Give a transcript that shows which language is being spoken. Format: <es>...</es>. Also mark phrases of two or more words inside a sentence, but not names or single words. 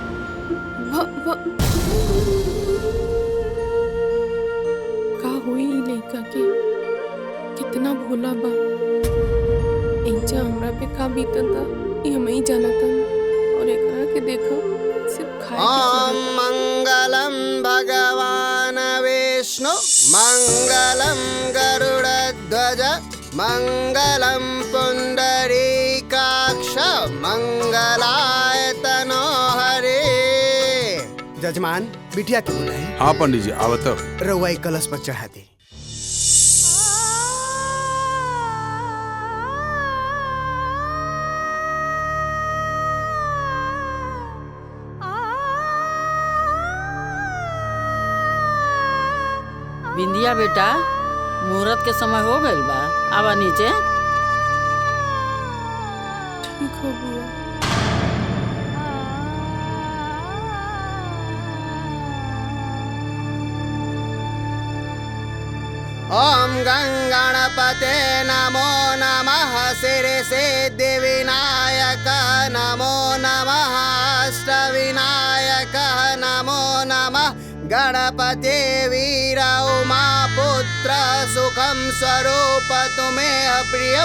<bho>का होई ई लइका के? कितना भोला बा। एजा हमरा पे का बीतता ई हम ही जानता। और एकरा के देखो सिर्फ खाए</bho> <sa>ओम मंगलम भगवान विष्णु मंगलम गरुड़ध्वज मंगलम पुंडरीकाक्ष मंगलाय तनो हरे।</sa> <bho>जजमान बिटिया के बुलाए। हाँ पंडित जी आवत। रउआ कलश पर चढ़ा दे। बिंदिया बेटा, मुहूर्त के समय हो गइल बा, आवा नीचे। ठीक हो बुआ।</bho> <sa>ओम गंगणपते नमो नमः शिरसे विनायक नमो नमः अष्टविनायक नमो नमः गणपते वीर उमा पुत्र सुखम स्वरूप तुम्हें प्रियम।</sa>